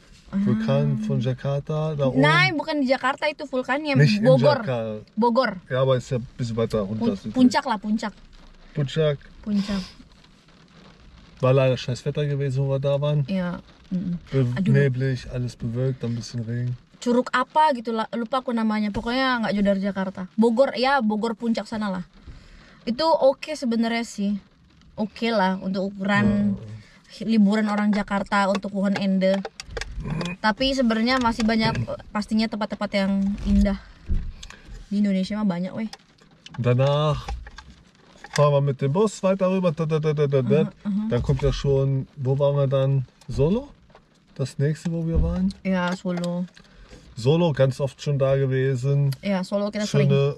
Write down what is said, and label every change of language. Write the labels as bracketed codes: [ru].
[de] Vulkan von Jakarta, da oben. [id] Nein, bukan di Jakarta itu vulkannya, [de] Nicht in Bogor. Jakarta. Bogor. Ja, aber ist ja ein bisschen weiter runter. südlich. [id] Puncak lah, puncak. Puncak. [de] War leider scheiß Wetter gewesen, wo wir da waren. [id] Ya. Aduh. [de] Neblig, alles bewölkt, dann ein bisschen Regen. [id] Curug apa gitu lah, lupa aku namanya. Pokoknya nggak jauh dari Jakarta. Bogor ya, Bogor puncak sana lah. Itu oke sebenarnya sih. Oke lah untuk ukuran liburan orang Jakarta untuk Wuhan Ende. Tapi sebenarnya masih banyak pastinya tempat-tempat yang indah. Di Indonesia mah banyak weh. [de] Danach fahren wir mit dem Bus weiter rüber. Dann kommt ja schon, wo waren wir dann? Solo? Das nächste, wo wir waren? [id] Ya, Solo. [de] Solo, ganz oft schon da gewesen. [id] Ya, Solo kita sering.